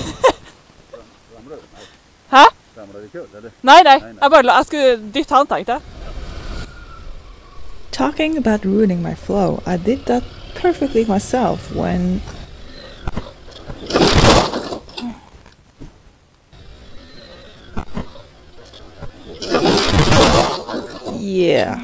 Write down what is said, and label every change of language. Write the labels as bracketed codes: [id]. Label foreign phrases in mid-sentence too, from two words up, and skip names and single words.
[no] Hæ? Nei, jeg skulle dytte han, tenkte jeg. [en] Talking about ruining my flow, I did that perfectly myself when... Yeah.